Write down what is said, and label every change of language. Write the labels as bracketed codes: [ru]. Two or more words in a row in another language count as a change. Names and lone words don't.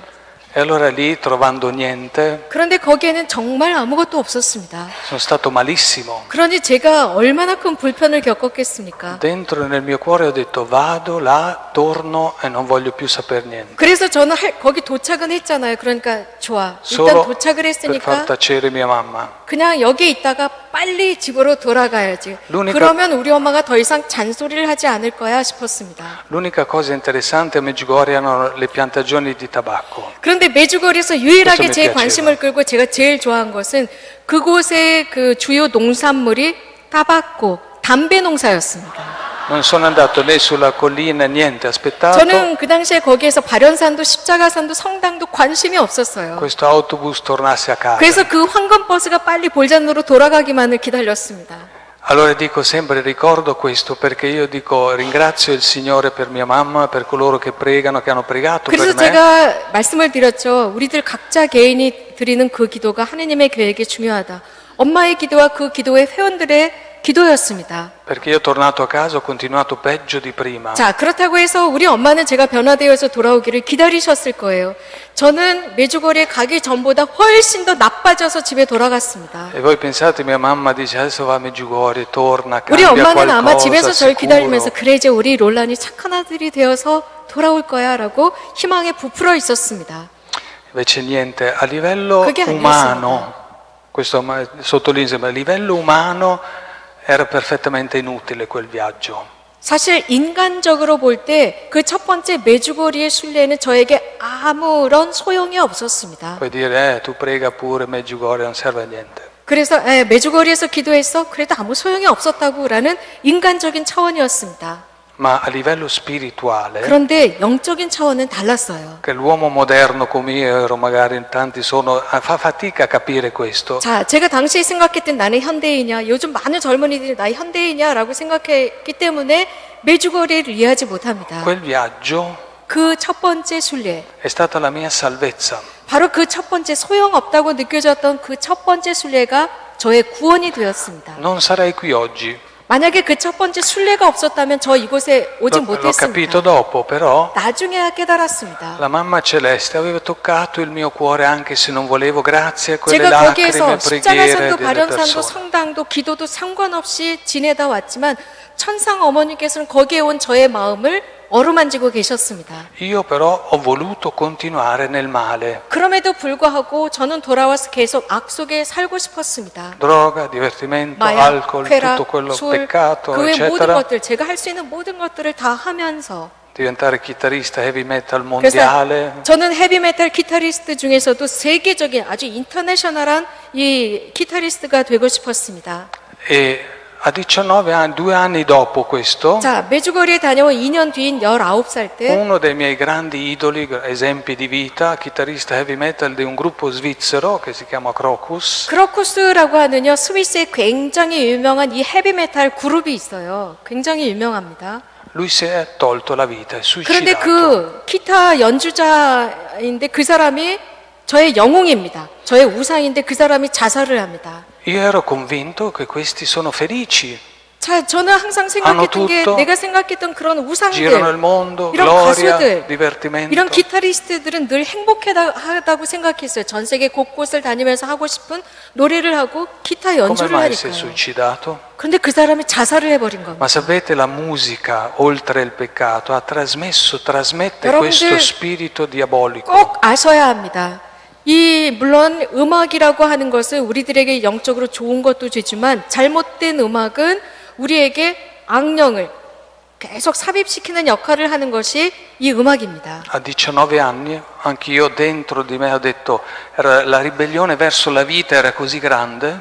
[it] E allora lì, trovando niente, [ko] 그런데 거기에는 정말 아무것도 없었습니다. [it] sono stato malissimo. [ko] 그러니 제가 얼마나 큰 불편을 겪었겠습니까? [it] Dentro nel mio cuore ho detto vado là, torno e non voglio più saper niente. [ko] 그래서 저는 거기 도착은 했잖아요. 그러니까 좋아. 일단 [it] Solo [ko] 도착을 [it] per far [ko] 했으니까 [it] tacere mia mamma. [ko] 그냥 여기에 있다가 빨리 집으로 돌아가야지. [it] l'unica- [ko] 그러면 우리 엄마가 더 이상 잔소리를 하지 않을 거야 싶었습니다. [it] L'unica cosa interessante a Medjugorje erano le piantagioni di tabacco. [ko] 그런데 메주거리에서 유일하게 그래서 제 몇 관심을 끌고 제가 제일 좋아한 것은 그곳의 그 주요 농산물이 타바코, 담배 농사였습니다. [it] Non sono andato né sulla collina, niente, aspettato. [ko] 저는 그 당시에 거기에서 발연산도 십자가산도 성당도 관심이 없었어요. [it] Questo autobus tornasse a casa. [ko] 그래서 그 황금버스가 빨리 볼잔으로 돌아가기만을 기다렸습니다. [it] Allora dico sempre, ricordo questo perché io dico ringrazio il Signore per mia mamma, per coloro che pregano, che hanno pregato [ko] 그래서 [it] per me. [ko] 제가 말씀을 드렸죠. 우리들 각자 개인이 드리는 그 기도가 하느님의 계획에 중요하다. 엄마의 기도와 그 기도의 회원들의 기도였습니다. [it] Perché io tornato a casa ho continuato peggio di prima. [ko] 자, 그렇다고 해서 우리 엄마는 제가 변화되어서 돌아오기를 기다리셨을 거예요. 저는 메주거리에 가기 전보다 훨씬 더 나빠져서 집에 돌아갔습니다. [it] E voi pensate, mia mamma dice adesso va a Medjugorje, torna, [ko] 우리 [it] cambia [ko] 엄마는 아마 [it] qualcosa, [ko] 집에서 저를 [it] sicuro. [ko] 기다리면서 그래 이제 우리 롤란이 착한 아들이 되어서 돌아올 거야 라고 희망에 부풀어 있었습니다. [it] Invece niente, a livello [ko] 그게 [it] umano, questo sottolineo, ma a livello umano era perfettamente inutile quel viaggio. [ko] 사실 인간적으로 볼 때 그 첫 번째 메주거리의 순례는 저에게 아무런 소용이 없었습니다. [it] Puoi dire, tu prega pure Medjugorje, non serve a niente. [ko] 그래서 메주거리에서 기도했어? 그래도 아무 소용이 없었다고 라는 인간적인 차원이었습니다. [it] Ma a livello spirituale, [ko] 그런데 영적인 차원은 달랐어요. [it] che l'uomo moderno come io ero, magari tanti sono, fa fatica a capire questo. [ko] 자, 제가 당시에 생각했던 나는 현대인이야. 요즘 많은 젊은이들이 나 현대인이야 라고 생각했기 때문에 메주거리를 이해하지 못합니다. [it] Quel viaggio [ko] 그 첫 번째 순례, [it] è stata la mia salvezza. [ko] 바로 그 첫 번째 소용없다고 느껴졌던 그 첫 번째 순례가 저의 구원이 되었습니다. [it] Non sarei qui oggi. [ko] 만약에 그 첫 번째 순례가 없었다면 저 이곳에 오지 [it] L'ho capito [ko] 못했습니다. [it] dopo, però [ko] 나중에야 깨달았습니다. [it] la mamma celeste aveva toccato il mio cuore anche se non volevo, grazie a quelle [ko] 제가 [it] lacrime, [ko] 거기에서 [it] preghiere [ko] 십자가산도 [it] delle [ko] 발연산도 [it] persone. [ko] 성당도 기도도 상관없이 지내다 왔지만 천상 어머니께서는 거기에 온 저의 마음을 어루만지고 계셨습니다. [it] Io però ho voluto continuare nel male. [ko] 그럼에도 불구하고 저는 돌아와서 계속 악 속에 살고 싶었습니다. [it] Droga, divertimento, [ko] 마약, [it] alcol, [ko] 쾌락, [it] tutto quello [ko] 술, [it] peccato, [ko] 그 외 모든 [it] eccetera. [ko] 것들, 제가 할 수 있는 모든 것들을 다 하면서 [it] Diventare chitarrista [en] heavy metal [ko] 그래서 [it] mondiale. [ko] 저는 헤비메탈 기타리스트 중에서도 세계적인 아주 인터내셔널한 이 기타리스트가 되고 싶었습니다. [it] E a 19 anni, 2 anni dopo questo, [ko] 자, 메주거리에 다녀온 2년 뒤인 19살 때 [it] uno dei miei grandi idoli, esempi di vita, chitarrista [en] heavy metal [it] di un gruppo svizzero che si chiama Crocus, [ko] 크로쿠스라고 하는요 스위스의 굉장히 유명한 이 헤비메탈 그룹이 있어요. 굉장히 유명합니다. [it] lui si è tolto la vita, è [ko] 그런데 [it] suicidato. [ko] 그 기타 연주자인데 그 사람이 저의 영웅입니다. 저의 우상인데 그 사람이 자살을 합니다. [it] Io ero convinto che questi sono felici, [ko] 자, 저는 항상 생각했던 게 [it] tutto, [ko] 내가 생각했던 그런 우상들, [it] girano il mondo, [ko] 이런 [it] gloria, [ko] 가수들, [it] divertimento. [ko] 이런 기타리스트들은 늘 행복하다고 생각했어요. 전 세계 곳곳을 다니면서 하고 싶은 노래를 하고 기타 [it] Come [ko] 연주를 [it] mai si è [ko] 하니까요. [it] suicidato? [ko] 그런데 그 사람이 자살을 해버린 겁니다. [it] Ma sapete, la musica, oltre il peccato, trasmette [ko] 여러분들 [it] questo spirito diabolico. [ko] 꼭 아셔야 합니다. 물론 음악이라고 하는 것은 우리들에게 영적으로 좋은 것도 되지만 잘못된 음악은 우리에게 악령을 계속 삽입시키는 역할을 하는 것이 이 음악입니다. [it] A 19 anni, anch'io dentro di me ho detto, la ribellione verso la vita era così grande.